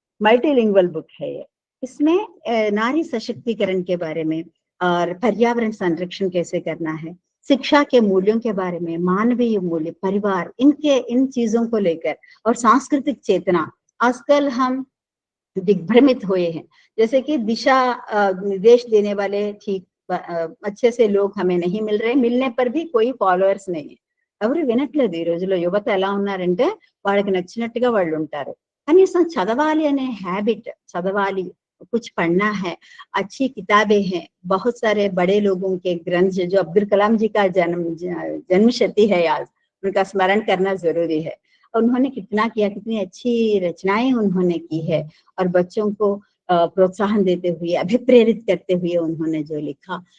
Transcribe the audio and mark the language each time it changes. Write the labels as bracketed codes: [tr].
[hi] Multilingual book है ये। इसमें नारी सशक्तिकरण के बारे में और पर्यावरण संरक्षण कैसे करना है, शिक्षा के मूल्यों के बारे में, मानवीय मूल्य, परिवार, इन चीजों को लेकर, और सांस्कृतिक चेतना। आजकल हम दिग्भ्रमित हुए हैं, जैसे कि दिशा निर्देश देने वाले ठीक अच्छे से लोग हमें नहीं मिल रहे, मिलने पर भी कोई ఫాలోవర్స్ नहीं है, [te] ఎవరు వినట్లేదు ఈ రోజుల్లో। యువత ఎలా ఉన్నారంటే వాళ్ళకి నచ్చినట్టుగా వాళ్ళు ఉంటారు। కనీసం చదవాలి అనే హ్యాబిట్, చదవాలి, [hi] कुछ पढ़ना है, अच्छी किताबें हैं, बहुत सारे बड़े लोगों के ग्रंथ जो अब्दुल कलाम जी का जन्म शती है आज, उनका स्मरण करना जरूरी है। उन्होंने कितना किया, कितनी अच्छी रचनाएं उन्होंने की है, और बच्चों को प्रोत्साहन देते हुए, अभिप्रेरित करते हुए उन्होंने जो लिखा।